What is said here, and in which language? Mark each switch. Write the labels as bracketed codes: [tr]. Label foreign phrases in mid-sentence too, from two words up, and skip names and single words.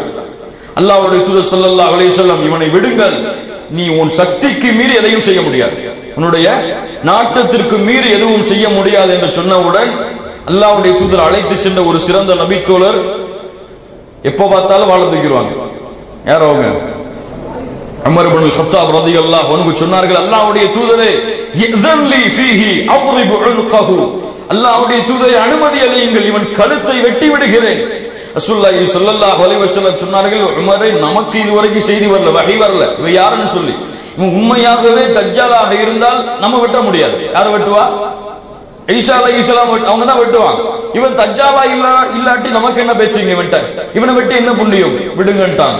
[ta] அல்லாஹ்வுடைய தூதர் [ar] صلى الله عليه وسلم [ta] இவனை விடுங்கள், நீ உன் சக்திக்கு மீறி எதையும் செய்ய முடியாது, உன்னுடைய நாட்டத்திற்கு மீறி எதுவும் செய்ய முடியாது என்று சொன்னவுடன் அல்லாஹ்வுடைய தூதர் அழைத்து சென்ற ஒரு சிறந்த நபி தோழர் எப்ப பார்த்தாலும் வாழ தூக்கிடுவாங்க. யார் அவங்க? உமர் இப்னு கத்தாப் [ar] رضي الله عنه [ta] சொன்னார்கள், அல்லாஹ்வுடைய தூதரே [ar] ائذن لي فيه أضرب عنقه, [ta] அல்லாஹ்வுடைய தூதரே அனுமதி அளியுங்கள், இவன் கழுத்தை வெட்டி விடுகிறேன். [ar] رسول الله صلى الله عليه وسلم [ta] சொன்னார்கள், உமரே நமக்கு இதுவரைக்கும் செய்தி வரல, வஹி வரல, இவன் யாருன்னு சொல்லி. இவன் உண்மையாகவே தஜ்ஜாலாக இருந்தால் நம்ம வெட்ட முடியாது. யார் வெட்டுவா? ஈசா அலைஹிஸ்ஸலாம் அவங்க தான் வெட்டுவாங்க. இவன் தஜ்ஜாலா இல்லாட்டி நமக்கு என்ன பேச்சுங்க, இவனை வெட்டி என்ன புண்ணியம், விடுங்கன்ட்டாங்க.